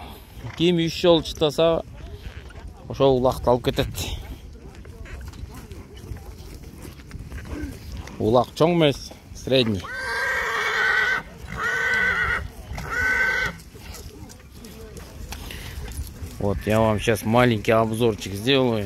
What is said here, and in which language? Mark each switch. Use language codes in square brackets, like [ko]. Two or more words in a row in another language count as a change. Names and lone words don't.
[ky] Ким 3 жол чытаса, ошол улакты алып кетет. Улак чоң эмес, средний. [ru] Вот, я вам сейчас маленький обзорчик сделаю.